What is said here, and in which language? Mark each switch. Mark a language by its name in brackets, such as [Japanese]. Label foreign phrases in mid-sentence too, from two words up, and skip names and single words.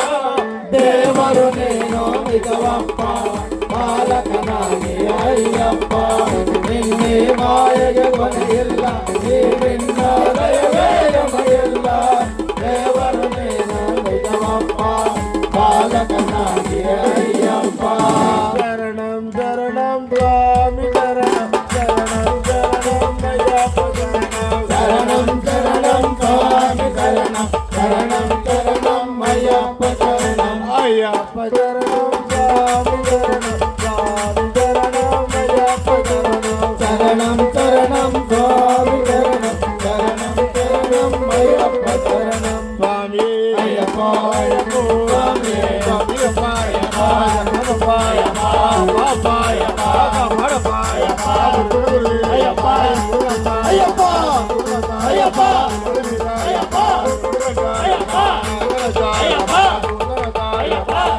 [Kannada] ದೇವರು ನೀನು ನಿಜವಪ್ಪ ಬಾಲಕನಾಗಿ ಅಯ್ಯಪ್ಪ. ನಿನ್ನೆ ಮಾಯೆಗೆ ಕೊನೆಯಿಲ್ಲ, ಈ ನಿನ್ನ ದಯವೇ ನಮಗೆಲ್ಲ. ದೇವರು ನೀನು ನಿಜವಪ್ಪ ಬಾಲಕನಾಗಿ ಅಯ್ಯಪ್ಪ. [Sanskrit] ಶರಣಂ ಶರಣಂ ಸ್ವಾಮಿ ಶರಣಂ, ಶರಣಂ ಶರಣಂ ಅಯ್ಯಪ್ಪ ಶರಣಂ. ಶರಣಂ ಶರಣಂ ಸ್ವಾಮಿ ಶರಣಂ, ಶರಣಂ ಶರಣಂ ಅಯ್ಯಪ್ಪ ಶರಣಂ. ಅಯ್ಯಪ್ಪ ಶರಣಂ ಸ್ವಾಮಿ ಶರಣಂ, ಸ್ವಾಮಿ ಶರಣಂ ಅಯ್ಯಪ್ಪ ಶರಣಂ. ಶರಣಂ ಶರಣಂ ಸ್ವಾಮಿ ಶರಣಂ, ಶರಣಂ ಶರಣಂ ಅಯ್ಯಪ್ಪ ಶರಣಂ. ಸ್ವಾಮಿ ಅಯ್ಯಪ್ಪ ಅಯ್ಯಪ್ಪ ಸ್ವಾಮಿ [Kannada] ಸ್ವಾಮಿಯಪ್ಪ ಅಯ್ಯಪ್ಪ ಶರಣಮಪ್ಪ ಅಯ್ಯಪ್ಪ, ಅಪ್ಪ ಅಯ್ಯಪ್ಪ, ಮಾಡಪ್ಪ ಅಯ್ಯಪ್ಪ, ಅಯ್ಯಪ್ಪ ಅಯ್ಯಪ್ಪ ಅಯ್ಯಪ್ಪ ಅಯ್ಯಪ್ಪ ಅಯ್ಯಪ್ಪ